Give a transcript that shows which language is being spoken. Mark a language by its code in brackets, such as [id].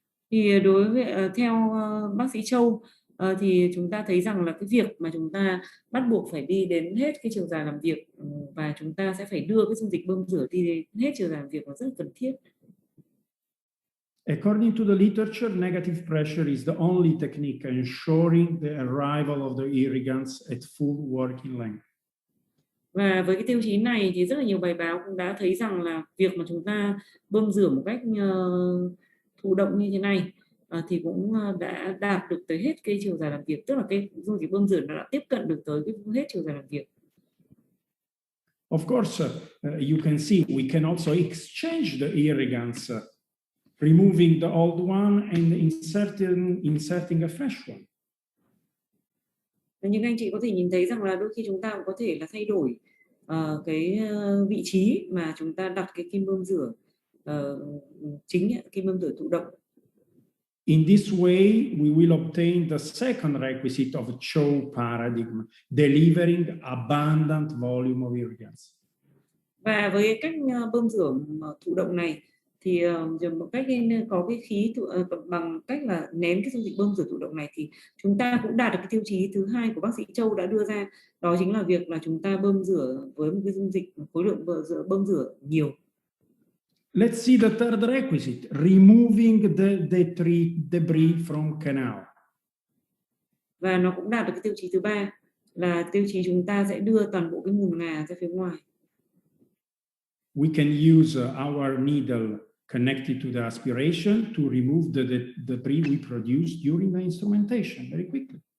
[vi] Thì đối với theo bác sĩ Châu thì chúng ta thấy rằng là cái việc mà chúng ta bắt buộc phải đi đến hết cái chiều dài làm việc và chúng ta sẽ phải đưa cái dung dịch bơm rửa đi đến hết chiều dài làm việc là rất cần thiết. [en] According to the literature, negative pressure is the only technique ensuring the arrival of the irrigants at full working length. [vi] Và với cái tiêu chí này thì rất là nhiều bài báo cũng đã thấy rằng là việc mà chúng ta bơm rửa một cách thụ động như thế này thì cũng đã đạt được tới hết cái chiều dài làm việc, tức là cái dung dịch bơm rửa nó đã tiếp cận được tới cái hết chiều dài làm việc. [en] Of course, you can see we can also exchange the irrigants, removing the old one and inserting a fresh one. [vi] Nhưng anh chị có thể nhìn thấy rằng là đôi khi chúng ta cũng có thể là thay đổi cái vị trí mà chúng ta đặt cái kim bơm rửa chính, kim bơm rửa thụ động. [en] In this way, we will obtain the second requisite of Cho paradigm, delivering abundant volume of irrigants. [vi] Và với cách bơm rửa thụ động này thì một cách có cái khí bằng cách là nén cái dung dịch bơm rửa thụ động này thì chúng ta cũng đạt được cái tiêu chí thứ hai của bác sĩ Châu đã đưa ra, đó chính là việc là chúng ta bơm rửa với một cái dung dịch khối lượng bơm rửa nhiều. [en] Let's see the third requisite, removing the debris from canal. [vi] Và nó cũng đạt được cái tiêu chí thứ ba là tiêu chí chúng ta sẽ đưa toàn bộ cái mùn ngà ra phía ngoài. [en] We can use our needle connected to the aspiration to remove the debris we produce during the instrumentation very quickly.